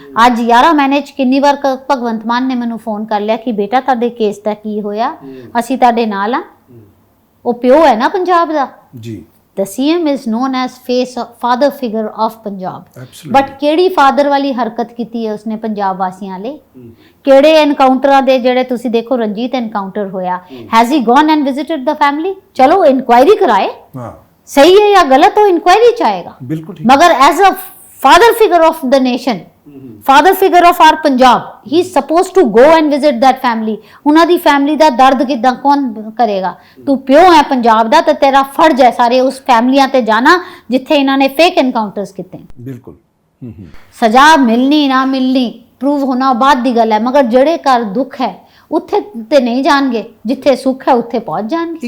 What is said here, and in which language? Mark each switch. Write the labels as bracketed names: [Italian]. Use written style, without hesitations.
[Punjabi] ਅੱਜ 11 ਮਹੀਨੇ 'ਚ ਕਿੰਨੀ ਵਾਰ ਭਗਵੰਤ ਮਾਨ ਨੇ ਮੈਨੂੰ ਫੋਨ ਕਰ ਲਿਆ ਕਿ ਬੇਟਾ ਤੁਹਾਡੇ ਕੇਸ ਦਾ ਕੀ ਹੋਇਆ, ਅਸੀਂ ਤੁਹਾਡੇ ਨਾਲ ਆ। ਉਹ ਪਿਓ ਹੈ ਨਾ ਪੰਜਾਬ ਦਾ ਜੀ। [English] The CM is known as father figure of Punjab. But [Punjabi] ਕਿਹੜੀ ਫਾਦਰ ਵਾਲੀ ਹਰਕਤ ਕੀਤੀ ਹੈ ਉਸਨੇ ਪੰਜਾਬ ਵਾਸੀਆਂ ਲਈ? ਕਿਹੜੇ ਐਨਕਾਊਂਟਰਾਂ ਦੇ, ਜਿਹੜੇ ਤੁਸੀਂ ਦੇਖੋ ਰਣਜੀਤ ਐਨਕਾਊਂਟਰ ਹੋਇਆ, [English] has he gone and visited the family? [Punjabi] ਚਲੋ ਇਨਕੁਆਇਰੀ ਕਰਾਏ, ਸਹੀ ਹੈ ਜਾਂ ਗਲਤ, ਉਹ ਇਨਕੁਆਇਰੀ ਚ ਆਏਗਾ, ਬਿਲਕੁਲ ਠੀਕ। ਮਗਰ [English] As a father figure of the nation, father figure of our Punjab, he is supposed to go and visit that family. [Punjabi] ਉਹਨਾਂ ਦੀ ਫੈਮਿਲੀ ਦਾ ਦਰਦ ਕਿਦਾਂ ਕੌਣ ਕਰੇਗਾ? ਤੂੰ ਪਿਓ ਹੈ ਪੰਜਾਬ ਦਾ, ਤਾਂ ਤੇਰਾ ਫਰਜ਼ ਹੈ ਸਾਰੇ ਉਸ ਫੈਮਲੀਆਂ ਤੇ ਜਾਣਾ ਜਿੱਥੇ ਇਹਨਾਂ ਨੇ ਫੇਕ ਐਨਕਾਊਂਟਰਸ ਕੀਤੇ। ਬਿਲਕੁਲ। ਸਜ਼ਾ ਮਿਲਣੀ ਨਾ ਮਿਲਣੀ, ਪ੍ਰੂਵ ਹੋਣਾ ਬਾਅਦ ਦੀ ਗੱਲ ਹੈ, ਮਗਰ ਜਿਹੜੇ ਘਰ ਦੁੱਖ ਹੈ ਉੱਥੇ ਤੇ ਨਹੀਂ ਜਾਣਗੇ, ਜਿੱਥੇ ਸੁੱਖ ਹੈ ਉੱਥੇ ਪਹੁੰਚ ਜਾਣਗੇ।